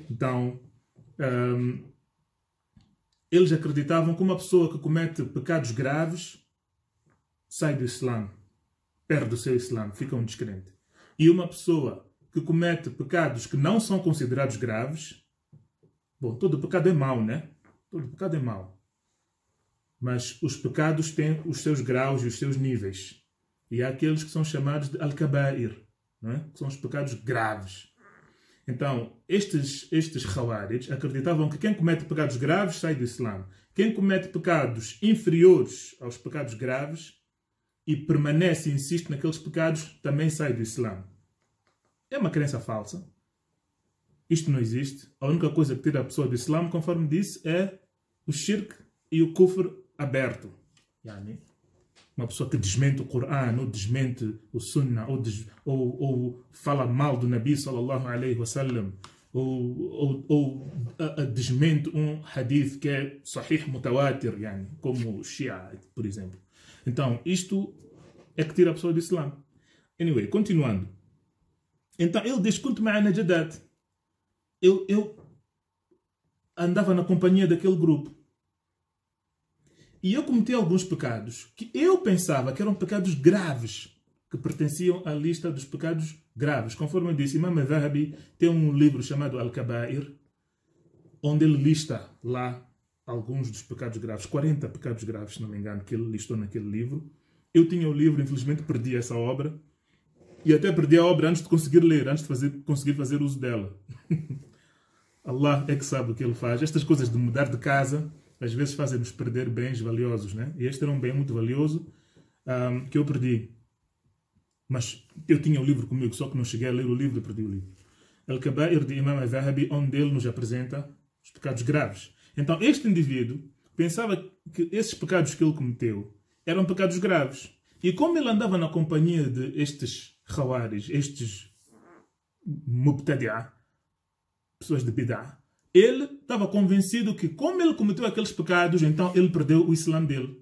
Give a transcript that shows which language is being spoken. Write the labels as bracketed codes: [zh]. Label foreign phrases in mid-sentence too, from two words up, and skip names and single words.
[pt] Então, eles acreditavam que uma pessoa que comete pecados graves sai do Islã, perde o seu Islã, fica um descrente. E uma pessoa que comete pecados que não são considerados graves, bom, todo pecado é mau, né? Todo pecado é mau. Mas os pecados têm os seus graus e os seus níveis. E há aqueles que são chamados de al-kabair, não é? Que são os pecados graves. Então, estes Khawarij acreditavam que quem comete pecados graves sai do Islã. Quem comete pecados inferiores aos pecados graves e permanece e insiste naqueles pecados também sai do Islã. É uma crença falsa. Isto não existe. A única coisa que tira a pessoa do Islã, conforme disse, é o shirk e o kufr aberto. Yani, uma pessoa que desmente o Corão, ou desmente o Sunnah, ou fala mal do Nabi [ar] صلى الله عليه وسلم, [pt] ou desmente um hadith que é [ar] صحيح متواتر, [pt] yani, como o Shia, por exemplo. Então, isto é que tira a pessoa do Islã. Anyway, continuando. Então, ele diz, [ar] كنت مع نجدات. [pt] Eu andava na companhia daquele grupo. E eu cometi alguns pecados que eu pensava que eram pecados graves, que pertenciam à lista dos pecados graves. Conforme eu disse, Imam al-Zahabi tem um livro chamado Al-Kabair, onde ele lista lá alguns dos pecados graves, 40 pecados graves, se não me engano, que ele listou naquele livro. Eu tinha o livro, infelizmente perdi essa obra. E até perdi a obra antes de conseguir ler, antes de conseguir fazer uso dela. Allah é que sabe o que ele faz. Estas coisas de mudar de casa, às vezes fazem-nos perder bens valiosos, né? E este era um bem muito valioso que eu perdi. Mas eu tinha o livro comigo, só que não cheguei a ler o livro e perdi o livro. Al-Kabair de Imam al-Zahabi, onde ele nos apresenta os pecados graves. Então, este indivíduo pensava que esses pecados que ele cometeu eram pecados graves. E como ele andava na companhia de estes Khawarij, estes Mubtadi'a, pessoas de Bid'ah, ele estava convencido que, como ele cometeu aqueles pecados, então ele perdeu o Islã dele.